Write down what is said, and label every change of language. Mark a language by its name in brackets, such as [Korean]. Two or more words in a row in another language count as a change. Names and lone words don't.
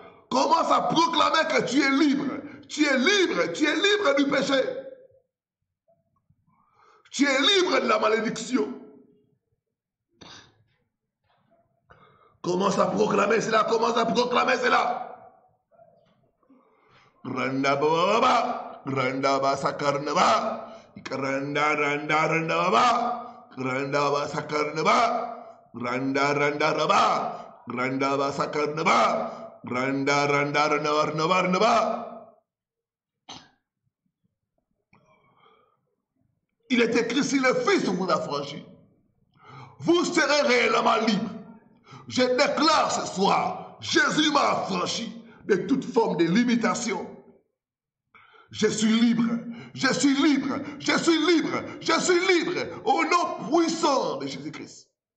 [French] Commence à proclamer que tu es libre. Tu es libre. Tu es libre du péché. Tu es libre de la malédiction. Commence à proclamer cela. Commence à proclamer cela. Randa baba, randa ba sakarnaba. Randa randa randa baba, randa ba sakarnaba, randa randa raba, randa ba sakarnaba, randa randa randa randa. Il est écrit, si le Fils vous a franchi, vous serez réellement libre. Je déclare ce soir, Jésus m'a affranchi de toute forme de limitation. Je suis libre, je suis libre, je suis libre, je suis libre au nom puissant de Jésus-Christ.